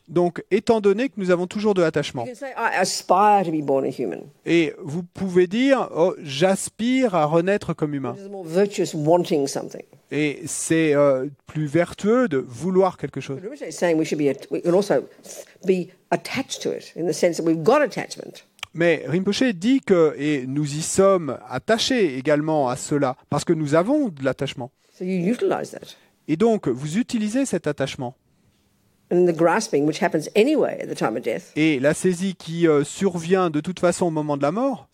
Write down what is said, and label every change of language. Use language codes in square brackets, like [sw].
[fr] donc, étant donné que nous avons toujours de l'attachement, [en] you can say, I aspire to be born a human. [fr] Et vous pouvez dire, oh, j'aspire à renaître comme humain. [en] Which is more virtuous wanting something. [fr] Et c'est plus vertueux de vouloir quelque chose. [en] But Rinpoche is saying we can also be attached to it in the sense that we've got attachment. [fr] Mais Rinpoche dit que, et nous y sommes attachés également à cela, parce que nous avons de l'attachement. [en] So you utilize that. [fr] Et donc, vous utilisez cet attachement. [en] And the grasping, which happens anyway at the time of death. [fr] Et la saisie qui survient de toute façon au moment de la mort.